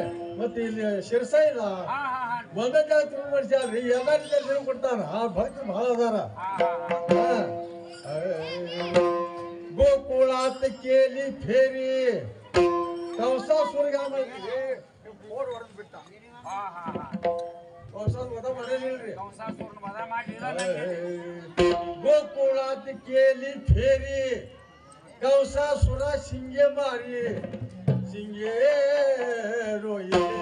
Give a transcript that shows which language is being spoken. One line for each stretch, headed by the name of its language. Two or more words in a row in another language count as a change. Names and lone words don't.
Kannada: ಮತ್ತೆ ಇಲ್ಲಿ ಶಿರ್ಸೈಲ ಒಂದೇ ಜಾಗ ತಿರುಗಿ ಮಾಡಿಸ್ಯಾರ್ರಿ. ಎಲ್ಲ ದರ್ಶನ ಕೊಡ್ತಾರ. ಭಕ್ತರು ಬಹಳ ಅದಾರ.
Marathi: गोकुळात केली फेरी
Kannada: ಕಂಸಾಸುರಗ ಓಡ್ ಹೊಡೆದ್ ಬಿಟ್ಟ.
Marathi: गोकुळात केली फेरी कंसासुरा शिंगे मारी शिंगे रोये